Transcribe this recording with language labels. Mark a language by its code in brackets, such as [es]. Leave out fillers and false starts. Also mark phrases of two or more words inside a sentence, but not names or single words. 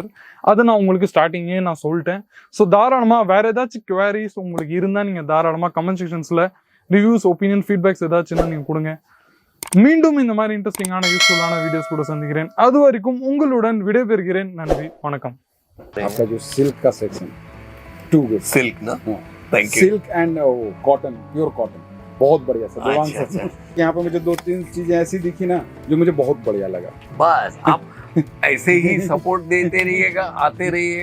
[ta] அதை நான் உங்களுக்கு ஸ்டார்டிங்கே நான் சொல்லிட்டேன். ஸோ தாராளமா வேற ஏதாச்சும் குவாரிஸ் உங்களுக்கு இருந்தா நீங்க தாராளமா [en] comment sections reviews, opinion, feedbacks [ta] ஏதாச்சும் நீங்க கொடுங்க. மீண்டும் இந்த மாதிரி [en] interesting useful videos [ta] கூட சந்திக்கிறேன். அது வரைக்கும் உங்களுடன் விடைபெறுகிறேன். நன்றி, வணக்கம். [hi] आपका जो सिल्क का सेक्शन [en] too good [hi] सिल्क ना, [en] thank you. silk and cotton, pure cotton [hi] बहुत बढ़िया सर। अच्छा। यहाँ पे मुझे 2-3 चीजें ऐसी दिखी ना जो मुझे बहुत बढ़िया लगा। बस आप ऐसे ही सपोर्ट देते रहिएगा, आते रहिए।